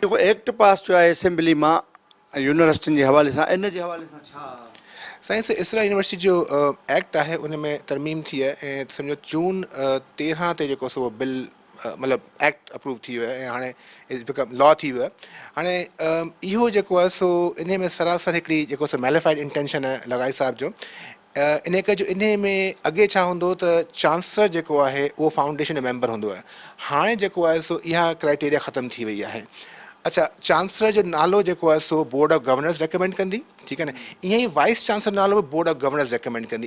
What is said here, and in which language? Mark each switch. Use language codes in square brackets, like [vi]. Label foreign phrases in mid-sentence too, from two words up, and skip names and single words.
[sd] जेको एक्ट पास थियो आहे असेंबली मां यूनिवर्सिटियुनि जे हवाले सां इन जे हवाले सां छा साइंस इसरा यूनिवर्सिटी जो एक्ट आहे उन में तरमीम थी आहे ऐं सम्झो जून 13 ते जेको सो बिल मतिलबु [en] act approve [sd] थी वियो आहे ऐं हाणे [en] is become law [sd] थी वियो आहे हाणे इहो जेको आहे सो इन में सरासर हिकिड़ी जेको सो [en] malafide intention [sd] आहे लॻाई साहिब जो इन करे जो इन में अॻे छा हूंदो त चांसलर जेको आहे उहो फाउंडेशन जो मेंबर हूंदो आहे, हाणे जेको आहे सो इहा क्राइटेरिया ख़तमु थी वई आहे। अच्छा, चांसलर जो नालो जेको आहे सो [en] board of governors recommend [sd] कंदी, ठीकु आहे न, ईअं ई [en] vice chancellor [sd] नालो बि [en] board of governors recommend [sd] कंदी।